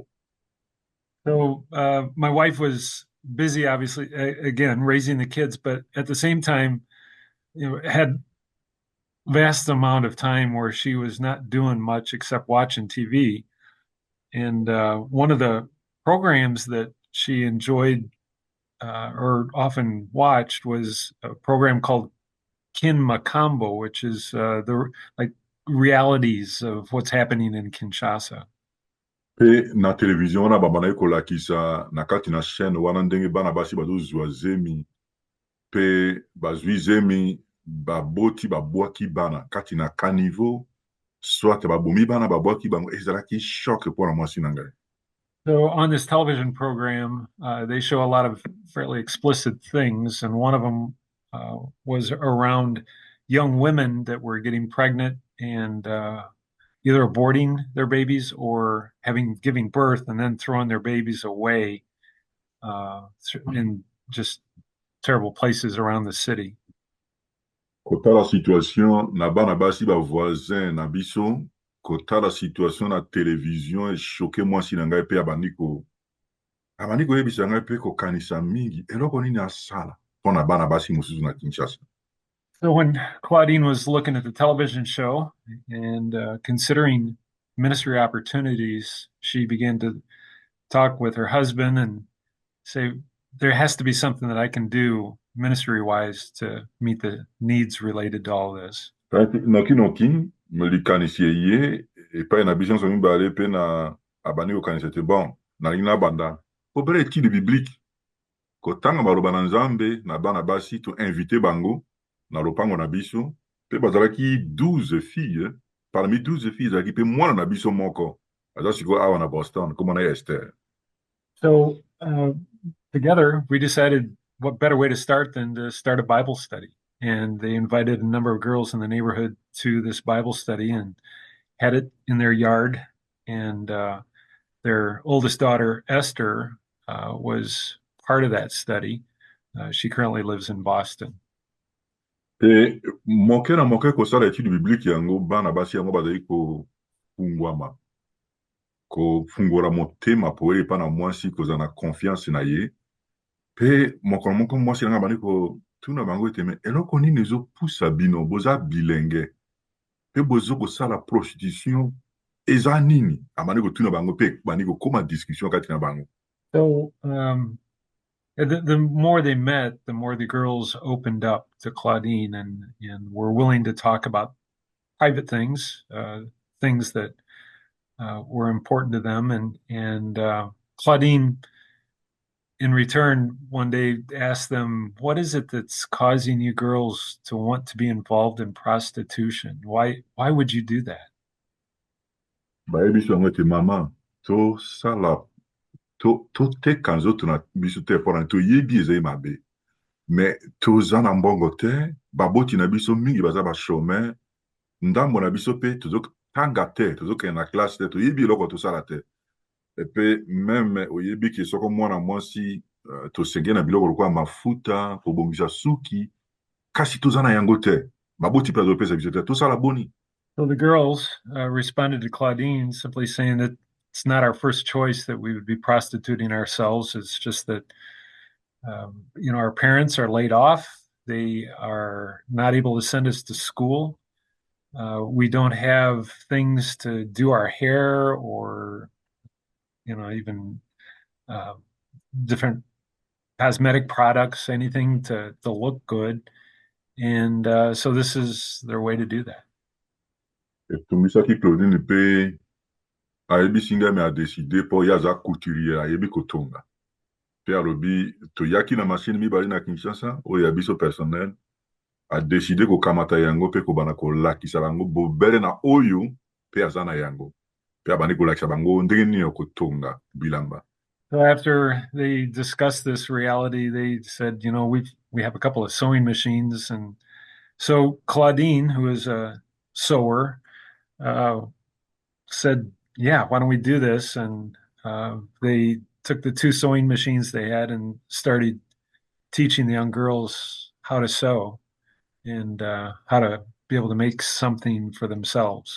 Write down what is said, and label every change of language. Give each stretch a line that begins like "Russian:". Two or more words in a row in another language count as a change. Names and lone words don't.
English: So my wife was busy, obviously, again, raising the kids, but at the same time, had vast amount of time where she was not doing much except watching TV. And one of the programs that she enjoyed or often watched was a program called Kin Makambo, which is the like realities of what's happening in Kinshasa.
Lingala: Mpe na télévision wana babandaki kolakisa na kati na chaîne wana ndenge bana basi bazozwa zemi mpe bazwi zemi baboti babwaki bana kati na caniveau soit babomi bana babwaki bango ezalaki choc mpona mwasi na ngai.
English: So on this television program, they show a lot of fairly explicit things, and one of them was around young women that were getting pregnant and either aborting their babies or giving birth and then throwing their babies away in just terrible places around the city.
Lingala: Kotala situation na bana basi bavoisin na biso kotala situation na télévision echoke mwasi na ngai mpe abandi koyebisa ngai mpe kokanisa mingi eloko nini asala mpona bana basi mosusu na Kinshasa.
English: So when Claudine was looking at the television show and considering ministry opportunities, she began to talk with her husband and say, there has to be something that I can do ministry-wise to meet the needs related to all this.
Lingala: Noki melikanisi ye epai na biso nyonso mibale mpe na abandi kokanisa ete bon nalingi nabanda popele
French: étude biblique
Lingala: kotanga maloba na Nzambe na bana basi toinvite bango na lopango na biso mpe bazalaki
French: 12 filles parmi 12 filles
Lingala: ezalaki mpe mwana na biso moko aza sikoyo awa na Boston kombo na ye Esther.
English: So together we decided what better way to start than to start a Bible study. And they invited a number of girls in the neighborhood to this Bible study and had it in their yard. And their oldest daughter, Esther, was part of that study. She currently lives in Boston.
Lingala: E moke na moke kosala
French: étude biblique
Lingala: yango bana basi yango bazali kofungwala motema po epa na mwasi kozala na confiance na ye mpe mokolo moko mwasi nanga abandi kotuna bango ete me eloko nini ezopusa bino boza bilenge mpe bozo kosala prostitution eza nini abandi kotuna bango mpe bandi kokoma discussion kati na bango.
English: So the more they met, the more the girls opened up to Claudine and were willing to talk about private things, things that were important to them. And Claudine, in return, one day asked them, what is it that's causing you girls to want to be involved in prostitution? Why would you do that?
Lingala: Bayebiso yango ete mama tosala toteka nzoto na biso te mpona toyebi ezali mabe me toza na mbongo te baboti na biso mingi baza bachômeur ndambo na biso mpe tozotanga te tozokende na classe te toyebi eloko tosala te epe meme oyebi ke soko mwana mwasi tosenge na biloko lokola mafuta kobongisa suki kasi toza na yango te baboti mpe azopesa biso te tosala boni.
English: So the girls responded to Claudine simply saying that it's not our first choice that we would be prostituting ourselves. It's just that, our parents are laid off. They are not able to send us to school. We don't have things to do our hair or, even different cosmetic products, anything to look good. And so this is their way to do that.
Lingala: etumisaki Claudine mpe ayebisi ngai me adeside mpo ye aza couturier ayebi kotonga mpe alobi toyaki na mashine mibale na Kinshasa oyo ya biso personnel adeside kokamata yango mpe kobanda kolakisa bango bobele na oyo mpe aza na yango mpe abandi kolakisa bango ndenge nini ya kotonga bilamba.
English: So after they discussed this reality, they said, we have a couple of sewing machines. And so Claudine, who is a sewer, said, yeah, why don't we do this? And they took the 2 sewing machines they had and started teaching the young girls how to sew and how to be able to make something for themselves.